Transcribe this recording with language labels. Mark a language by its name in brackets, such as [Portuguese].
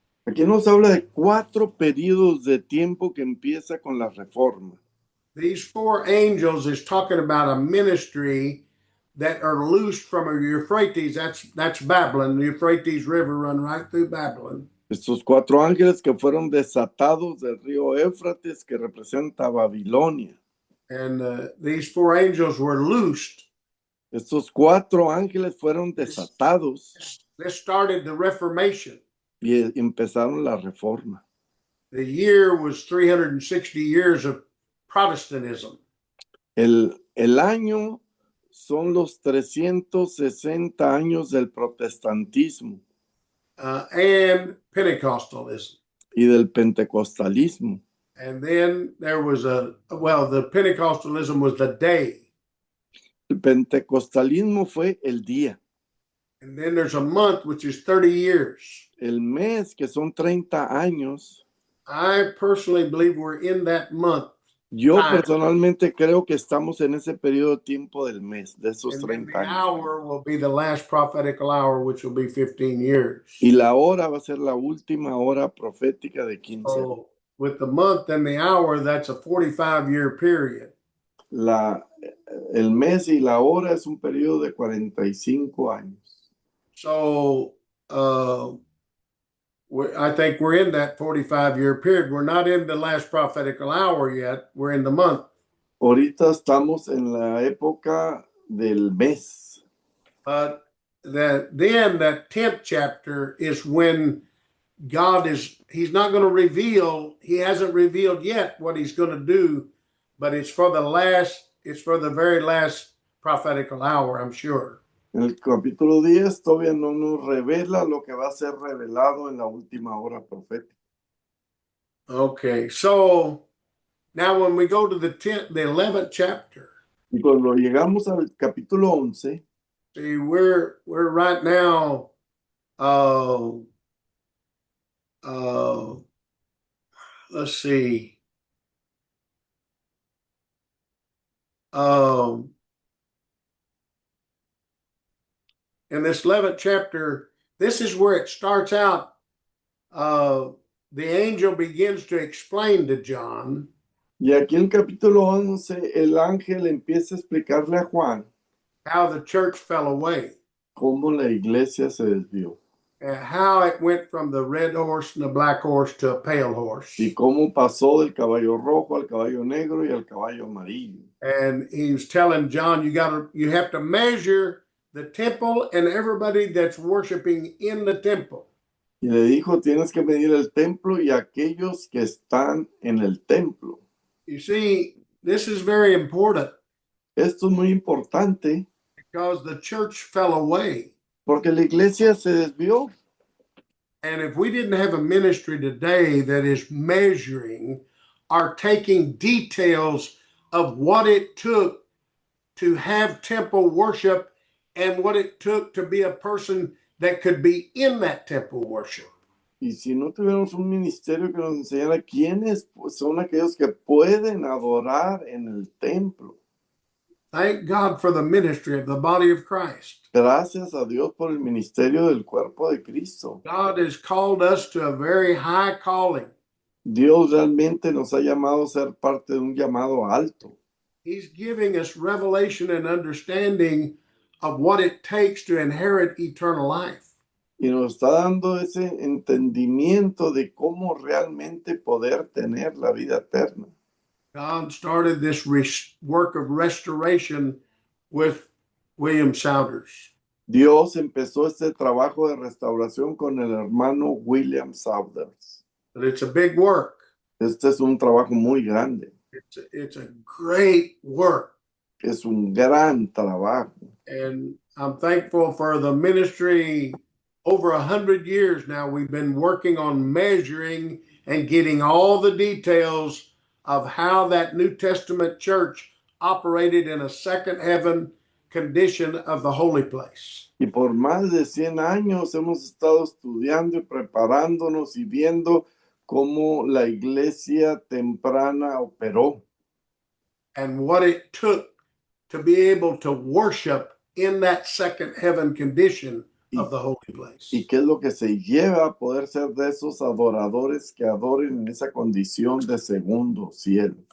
[Spanish] Aquí nos habla de cuatro periodos de tiempo que empieza con la Reforma. [English] These 4 angels is talking about a ministry that are loosed from a Euphrates. That's Babylon. The Euphrates River run right through Babylon. [Spanish] Estos cuatro ángeles que fueron desatados del río Éufrates, que representa Babilonia. [English] And these 4 angels were loosed. [Spanish] Estos cuatro ángeles fueron desatados [English] This started the Reformation. [Spanish] y empezaron la Reforma. [English] The year was 360 years of Protestantism. [Spanish] El año son los 360 años del protestantismo [English] And Pentecostalism. [Spanish] y del pentecostalismo. [English] And then there was the Pentecostalism was the day. [Spanish] El pentecostalismo fue el día. [English] And then there's a month, which is 30 years. [Spanish] El mes, que son 30 años. [English] I personally believe we're in that month. [Spanish] Yo personalmente creo que estamos en ese periodo de tiempo del mes, de esos [English] And 30 the [Spanish] años. [English] hour will be the last prophetical hour, which will be 15 years. [Spanish] Y la hora va a ser la última hora profética de 15 años. [English] So with the month and the hour, that's a 45-year period. [Spanish] El mes y la hora es un periodo de 45 años. [English] So I think we're in that 45-year period. We're not in the last prophetical hour yet. We're in the month. [Spanish] Ahorita estamos en la época del mes. [English] But then that 10th chapter is when he's not going to reveal, he hasn't revealed yet what he's going to do, but it's for the very last prophetical hour, I'm sure. [Spanish] En el capítulo 10 todavía no nos revela lo que va a ser revelado en la última hora profética. [English] Okay, so now when we go to the 11th chapter, [Spanish] Y cuando llegamos al capítulo 11, [English] see, we're right now, uh, uh, let's see, um, in this 11th chapter, this is where it starts out. The angel begins to explain to John [Spanish] y aquí en el capítulo 11, el ángel empieza a explicarle a Juan [English] how the church fell away, [Spanish] cómo la iglesia se desvió [English] and how it went from the red horse and the black horse to a pale horse. [Spanish] y cómo pasó del caballo rojo al caballo negro y al caballo amarillo. [English] And he was telling John, you have to measure the temple and everybody that's worshiping in the temple. [Spanish] Y le dijo, tienes que medir el templo y aquellos que están en el templo. [English] You see, this is very important [Spanish] Esto es muy importante [English] because the church fell away. [Spanish] porque la iglesia se desvió. [English] And if we didn't have a ministry today that is measuring or taking details of what it took to have temple worship and what it took to be a person that could be in that temple worship. [Spanish] Y si no tuviéramos un ministerio que nos enseñara quiénes son aquellos que pueden adorar en el templo. [English] Thank God for the ministry of the body of Christ. [Spanish] Gracias a Dios por el ministerio del cuerpo de Cristo. [English] God has called us to a very high calling. [Spanish] Dios realmente nos ha llamado a ser parte de un llamado alto. [English] He's giving us revelation and understanding of what it takes to inherit eternal life. [Spanish] Y nos está dando ese entendimiento de cómo realmente poder tener la vida eterna. [English] God started this work of restoration with William Souders. [Spanish] Dios empezó este trabajo de restauración con el hermano William Souders. [English] But it's a big work. [Spanish] Este es un trabajo muy grande. [English] It's a great work. [Spanish] Es un gran trabajo. [English] And I'm thankful for the ministry. Over 100 years now, we've been working on measuring and getting all the details of how that New Testament church operated in a second heaven condition of the holy place. [Spanish] Y por más de 100 años hemos estado estudiando y preparándonos y viendo cómo la iglesia temprana operó. [English] And what it took to be able to worship in that second heaven condition of the holy place. [Spanish] Y qué es lo que se lleva a poder ser de esos adoradores que adoren en esa condición de segundo cielo.